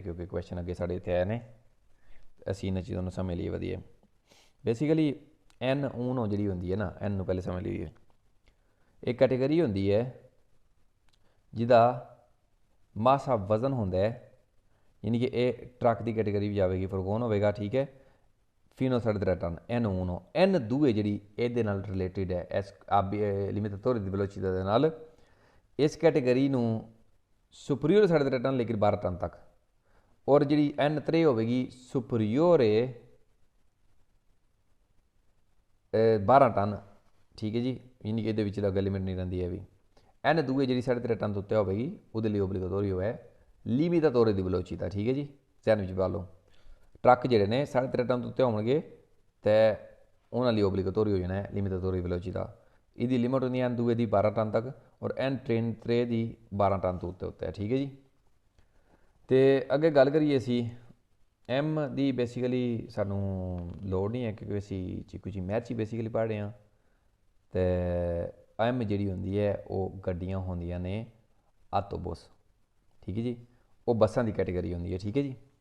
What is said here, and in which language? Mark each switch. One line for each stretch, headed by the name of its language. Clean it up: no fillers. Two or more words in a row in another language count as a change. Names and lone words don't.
Punjabi: ਕਿਉਂਕਿ ਕੁਐਸਚਨ ਅੱਗੇ ਸਾਡੇ ਇੱਥੇ ਆਏ ਨੇ ਅਸੀਂ ਇਹਨਾਂ ਚੀਜ਼ਾਂ ਨੂੰ ਸਮਝ ਲਈਏ ਵਧੀਆ ਬੇਸਿਕਲੀ N ਊਨੋ ਜਿਹੜੀ ਹੁੰਦੀ ਹੈ ਨਾ N ਨੂੰ ਪਹਿਲੇ ਸਮਝ ਲਈਏ ਇਹ ਕੈਟੇਗਰੀ ਹੁੰਦੀ ਹੈ ਜਿਹਦਾ ਮਾਸਾ ਵਜ਼ਨ ਹੁੰਦਾ ਹੈ ਯਾਨੀ ਕਿ ਇਹ ਟਰੱਕ ਦੀ ਕੈਟੇਗਰੀ ਵਿੱਚ ਆਵੇਗੀ ਫਰਗੋਨ ਹੋਵੇਗਾ ਠੀਕ ਹੈ
Italian: fino a 33
Punjabi: ਟਨ N1 N2 ਜਿਹੜੀ ਇਹਦੇ ਨਾਲ ਰਿਲੇਟਿਡ ਹੈ ਇਸ
Italian: limitatore di velocità
Punjabi: ਦੇ ਨਾਲ ਇਸ ਕੈਟੇਗਰੀ ਨੂੰ ਸੁਪਰੀਅਰ 33 ਟਨ ਲੇਕਿਨ 12 ਟਨ ਤੱਕ ਔਰ ਜਿਹੜੀ N3 ਹੋਵੇਗੀ ਸੁਪਰੀਅਰ 12 ਟਨ ਠੀਕ ਹੈ ਜੀ ਯਾਨੀ ਕਿ ਇਹਦੇ ਵਿੱਚ ਤਾਂ ਲਿਮਿਟ ਨਹੀਂ ਰਹਿੰਦੀ ਹੈ ਵੀ N2 ਜਿਹੜੀ 33 ਟਨ ਤੋਂ ਉੱਤੇ ਹੋਵੇਗੀ ਉਹਦੇ ਲਈ ਓਬਲੀਗੇਟੋਰੀਓ ਹੈ
Italian: limitatore di velocità
Punjabi: ਠੀਕ ਹੈ ਜੀ ਧਿਆਨ ਵਿੱਚ ਪਾ ਲਓ ਟਰੱਕ ਜਿਹੜੇ ਨੇ 33 ਟਨ ਤੋਂ ਉੱਤੇ ਹੋਣਗੇ ਅਤੇ ਉਹਨਾਂ ਲਈ ਓਬਲੀਗੇਟੋਰੀ ਹੋ ਜਾਣਾ ਹੈ
Italian: limitatore di velocità
Punjabi: ਇਹਦੀ ਲਿਮਿਟ ਹੁੰਦੀ ਹੈ N2 ਦੀ 12 ਟਨ ਤੱਕ ਔਰ N3 ਦੀ 12 ਟਨ ਤੋਂ ਉੱਤੇ ਹੈ ਠੀਕ ਹੈ ਜੀ ਅਤੇ ਅੱਗੇ ਗੱਲ ਕਰੀਏ ਅਸੀਂ M ਦੀ ਬੇਸਿਕਲੀ ਸਾਨੂੰ ਲੋੜ ਨਹੀਂ ਹੈ ਕਿਉਂਕਿ ਅਸੀਂ ਕੁਝ ਮੈਥ ਹੀ ਬੇਸਿਕਲੀ ਪੜ੍ਹ ਰਹੇ ਹਾਂ ਅਤੇ M ਜਿਹੜੀ ਹੁੰਦੀ ਹੈ ਉਹ ਗੱਡੀਆਂ ਹੁੰਦੀਆਂ ਨੇ ਆਟੋਬਸ ਠੀਕ ਹੈ ਜੀ ਉਹ ਬੱਸਾਂ ਦੀ ਕੈਟੇਗਰੀ ਹੁੰਦੀ ਹੈ ਠੀਕ ਹੈ ਜੀ